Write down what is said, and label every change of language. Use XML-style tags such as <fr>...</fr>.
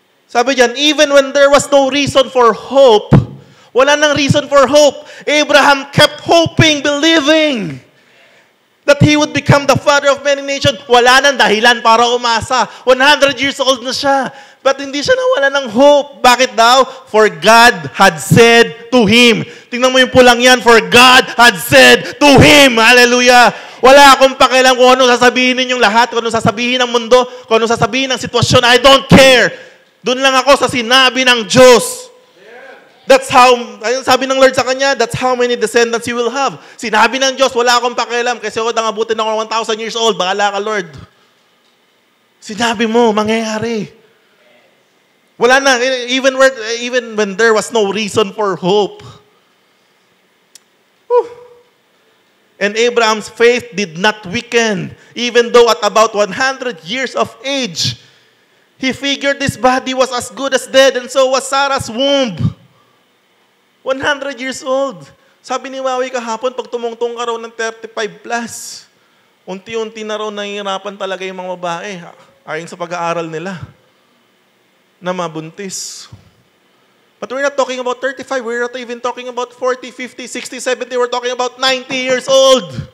<en>Sabi diyan, even when there was no reason for hope,</en> <tl>wala nang reason for hope,</tl> <en>Abraham kept hoping, believing that he would become the father of many nations.</en> <tl>Wala nang dahilan para umasa. 100 years old na siya. But hindi siya nawala ng hope. Bakit daw?</tl> <en>For God had said to him.</en> <tl>Tingnan mo yung pulang yan.</tl> <en>For God had said to him. Hallelujah.</en> <tl>Wala akong pakialam kung ano sasabihin ninyong lahat, kung ano sasabihin ng mundo, kung ano sasabihin ng sitwasyon.</tl> <en>I don't care.</en> <tl>Doon lang ako sa sinabi ng Diyos.</tl> <en>That's how,</en> <tl>ayun sabi ng Lord sa kanya,</tl> <en>that's how many descendants you will have.</en> <tl>Sinabi ng Diyos, wala akong pakialam kasi ako nangabutin ako 1,000 years old. Bahala ka, Lord. Sinabi mo, mangyayari. Wala na,</tl> <en>even when there was no reason for hope. And Abraham's faith did not weaken, even though at about 100 years of age, he figured this body was as good as dead, and so was Sarah's womb. 100 years old.</en> <tl>Sabi ni Maui kahapon, pag tumungtong ka raw ng 35 plus, unti-unti na raw nahihirapan talaga yung mga babae, ayon sa pag-aaral nila, na mabuntis.</tl> <en>But we're not talking about 35, we're not even talking about 40, 50, 60, 70, we're talking about 90 years old.</en>